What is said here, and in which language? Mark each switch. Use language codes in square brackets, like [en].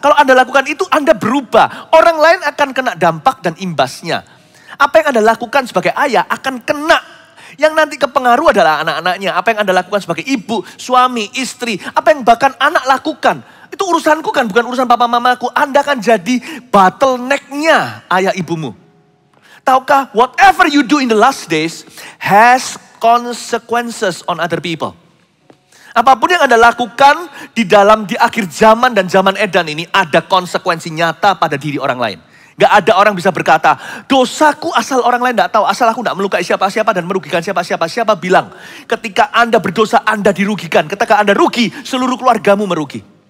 [id] Kalau Anda lakukan itu Anda berubah. Orang lain akan kena dampak dan imbasnya. Apa yang Anda lakukan sebagai ayah akan kena. Yang nanti kepengaruh adalah anak-anaknya. Apa yang Anda lakukan sebagai ibu, suami, istri. Apa yang bahkan anak lakukan. Itu urusanku kan, bukan urusan papa mamaku. Anda akan jadi bottleneck-nya ayah ibumu. [en] Tahukah, whatever you do in the last days has consequences on other people. [id] Apapun yang Anda lakukan di akhir zaman dan zaman edan ini ada konsekuensi nyata pada diri orang lain. Gak ada orang bisa berkata, dosaku asal orang lain gak tahu, asal aku gak melukai siapa-siapa dan merugikan siapa-siapa. Siapa bilang, ketika Anda berdosa Anda dirugikan. Ketika Anda rugi, seluruh keluargamu merugi.